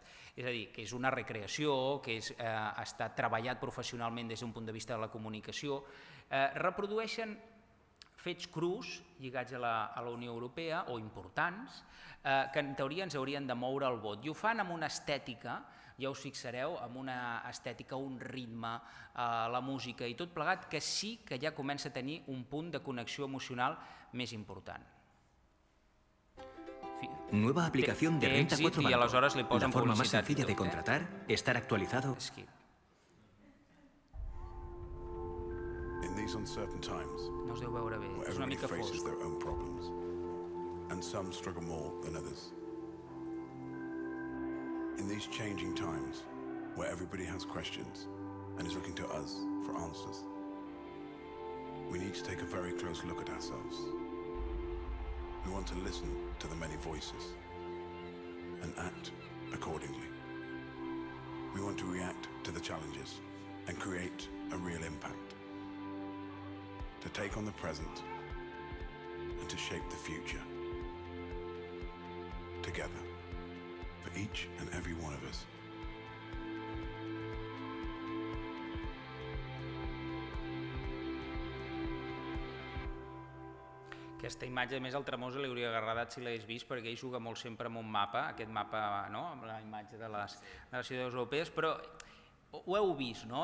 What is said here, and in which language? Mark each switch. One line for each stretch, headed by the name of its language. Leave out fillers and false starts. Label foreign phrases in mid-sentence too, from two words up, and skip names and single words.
Catalan: És a dir, que és una recreació, que ha estat treballat professionalment des d'un punt de vista de la comunicació, reprodueixen fets crus lligats a la Unió Europea o importants que en teoria ens haurien de moure el vot, i ho fan amb una estètica, ja us fixareu, amb una estètica, un ritme, la música i tot plegat, que sí que ja comença a tenir un punt de connexió emocional més important.
Spanish: Nueva aplicación de Renta 4 Banco. La forma más sencilla de contratar, estar actualizado.
English: In these uncertain times,
Catalan: no us deu veure bé, és una mica fosc.
English: Faces their own problems, and some struggle more than others. In these changing times, where everybody has questions and is looking to us for answers, we need to take a very close look at ourselves. We want to listen to the many voices and act accordingly. We want to react to the challenges and create a real impact. To take on the present and to shape the future. Together, for each and every one of us.
Catalan: Aquesta imatge, a més, al Tremosa li hauria agradat si l'hagués vist, perquè ell juga molt sempre amb un mapa, aquest mapa, no?, amb la imatge de les ciutats europees, però ho heu vist, no?